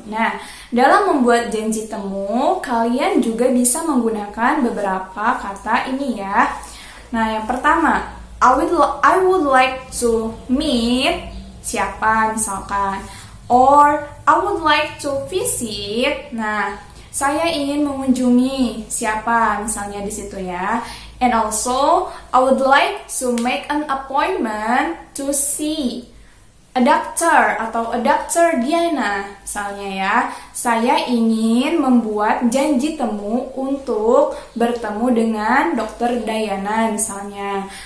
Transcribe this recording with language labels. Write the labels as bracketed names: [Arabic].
[Indonesian] Nah, dalam membuat janji temu, kalian juga bisa menggunakan beberapa kata ini ya. Nah, yang pertama, [English] I would like to meet [Indonesian] siapa misalkan, [English] or I would like to visit. [Indonesian] Nah, saya ingin mengunjungi siapa misalnya di situ ya. [English] And also, I would like to make an appointment to see a doctor atau a doctor Diana [Indonesian] misalnya ya. Saya ingin membuat janji temu untuk bertemu dengan dokter Diana misalnya.